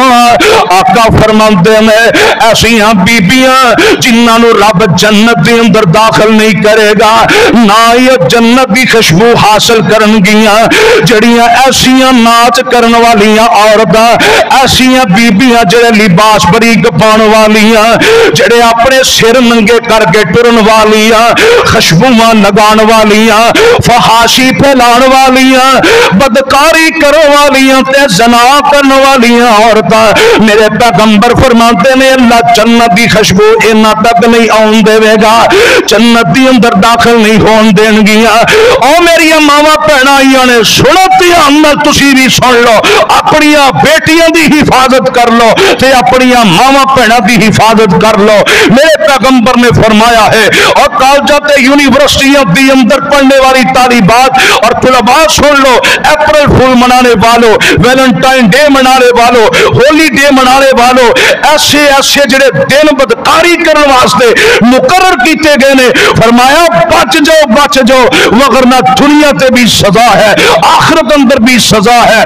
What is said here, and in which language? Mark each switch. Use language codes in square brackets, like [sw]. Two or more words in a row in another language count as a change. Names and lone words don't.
[pa] آقا فرماتے ہیں ایسیاں بیبیاں جنہاں نو رب جنت دے اندر داخل نہیں کرے گا، نہ یہ جنت دی خوشبو حاصل کرن گیاں، جڑیاں ایسیاں ناچ کرن والیاں عورتاں، ایسیاں بیبیاں جڑے لباس بریک پان والیاں، جڑے اپنے سر ننگے کر کے ٹرن والیاں، خوشبوواں لگان والیاں، فحاشی پھیلان والیاں، بدکاری کرو والیاں تے زنا کرن والیاں عورتاں، میرے پیغمبر فرماتے ہیں اللہ جنت دی خوشبو انہاں تک نہیں آن دے گا، جنت دی اندر داخل نہیں ہون دین گیاں۔ او میری ماواں بہنائیاں نے سنو دھیان نال تسی بھی سن لو، اپنیاں بیٹیاں دی حفاظت کر لو تے اپنیاں ماواں بہناں دی حفاظت کر لو۔ میرے پیغمبر نے فرمایا ہے اور کالجاں تے یونیورسٹیاں دی اندر پڑھنے والی طالبات اور طلباء سن لو، اپریل فول منانے والوں، ویلنٹائن ڈے منانے والوں، ہولی ڈے منانے والوں، ایسے ایسے جڑے دن بدکاری کرن واسطے مقرر کیتے گئے نے، فرمایا بچ جاؤ وگرنہ دنیا تے بھی سزا ہے آخرت اندر بھی سزا ہے۔